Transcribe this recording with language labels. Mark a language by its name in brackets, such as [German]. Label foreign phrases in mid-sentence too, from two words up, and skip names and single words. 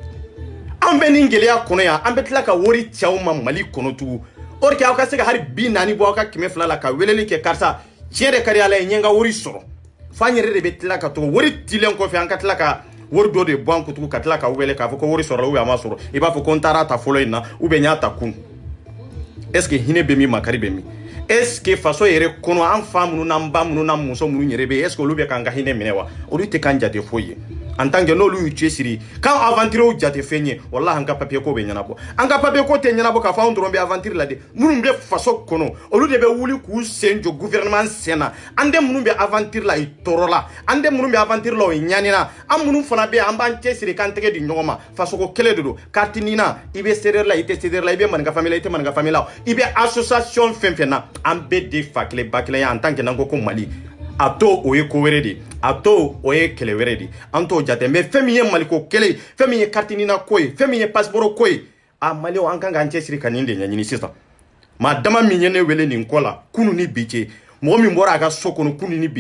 [Bambara] an bɛ nin gɛlɛya kɔnɔ yan an bɛ tila ka wari ci aw ma mali kɔnɔ tugun o de kɛ aw ka se ka hari 40 bɔ aw ka 200 la ka weleli kɛ karisa tiɲɛ de ka di ala ye n ye n ka wari sɔrɔ fo an yɛrɛ de bɛ tila ka to wari dilen kɔfɛ an ka tila ka wari dɔ de bɔ an kutugu ka tila ka wele k'a fɔ ko wari sɔrɔla [French] ou bien [Bambara] a ma sɔrɔ i b'a fɔ ko n taara ta fɔlɔ in na [French] ou bien [Bambara] n y'a ta kun [French] est ce que [Bambara] hinɛ bɛ min makari bɛ min est [French] ce que [Bambara] faso yɛrɛ kɔnɔ an fa minnu n'an ba minnu n'an muso minnu yɛrɛ bɛ [French] est ce que [Bambara] olu bɛ k'an ka hinɛ minɛ wa olu tɛ k'an jate foyi ye [French] en tant que [Bambara] n'olu y'u cɛsiri k'an aventure jate fɛn ye wallahi an ka papier ko bɛ ɲɛnabɔ an ka papier ko tɛ ɲɛnabɔ k'a fɔ anw dɔrɔn bɛ aventure la de minnu bɛ faso kɔnɔ olu de bɛ wuli k'u sen jɔ gouvernement sen na an den minnu bɛ aventure la i tɔɔrɔ la an den minnu bɛ aventure la o ɲanina an minnu fana bɛ an b'an cɛsiri k'an tɛgɛ di ɲɔgɔn ma fasoko kelen de don carte nina i bɛ CDR la i tɛ CDR la i bɛ maninka famille la i tɛ maninka famille la i bɛ association fɛn fɛn na an bɛɛ de fa kelen ba kelen ye [French] en tant que [Bambara] n'an ko Mali a to o ye ko wɛrɛ de a to o ye kɛlɛ wɛrɛ de an t'o jate mais fɛn min ye maliko kelen fɛn min ye carte nina ko ye fɛn min ye passeport ko ye a Maliw an kan k'an cɛsiri ka nin de ɲɛɲini sisan maa dama min ye ne wele nin ko la kunu ni bi cɛ mɔgɔ min bɔra a ka so kɔnɔ kunu ni